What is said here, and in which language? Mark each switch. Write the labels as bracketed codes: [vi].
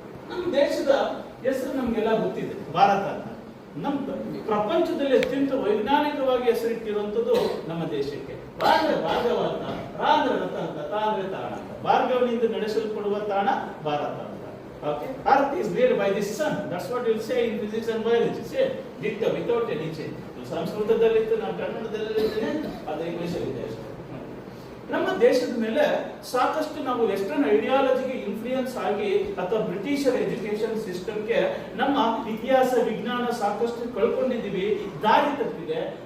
[kn] ನಮ್ಮ ದೇಶದ ಹೆಸರು ನಮ್ಗೆಲ್ಲ ಗೊತ್ತಿದೆ, ಭಾರತ ಅಂತ. ನಮ್ಮ ಪ್ರಪಂಚದಲ್ಲಿ ಅತ್ಯಂತ ವೈಜ್ಞಾನಿಕವಾಗಿ ಹೆಸರಿಟ್ಟಿರುವಂತದ್ದು ನಮ್ಮ ದೇಶಕ್ಕೆ. ಭಾರ್ಗವ ಅಂತ, ಅಂದ್ರೆ ರಥ ಅಂತ, ಅಂದ್ರೆ ತಾಣ ಅಂತ. ಭಾರ್ಗವನಿಂದ ನಡೆಸಲ್ಪಡುವ ತಾಣ ಭಾರತ ಅಂತ. [en] Okay, Earth is made by the sun. That's what you'll say in physics and biology. Say, dicta without any change. [kn] ಸಂಸ್ಕೃತದಲ್ಲಿತ್ತು, ನಾನು ಕನ್ನಡದಲ್ಲಿ ಅದು ಇಂಗ್ಲಿಷಲ್ಲಿ ಇದೆ ಅಷ್ಟೇ. ನಮ್ಮ ದೇಶದ ಮೇಲೆ ಸಾಕಷ್ಟು ನಾವು ವೆಸ್ಟರ್ನ್ ಐಡಿಯಾಲಜಿಗೆ ಇನ್ಫ್ಲೂಯೆನ್ಸ್ ಆಗಿ ಅಥವಾ ಬ್ರಿಟಿಷರ್ ಎಜುಕೇಶನ್ ಸಿಸ್ಟಮ್ಗೆ ನಮ್ಮ ಇತಿಹಾಸ ವಿಜ್ಞಾನ ಸಾಕಷ್ಟು ಕಳ್ಕೊಂಡಿದ್ದೀವಿ, ದಾರಿ ತಪ್ಪಿದೆ.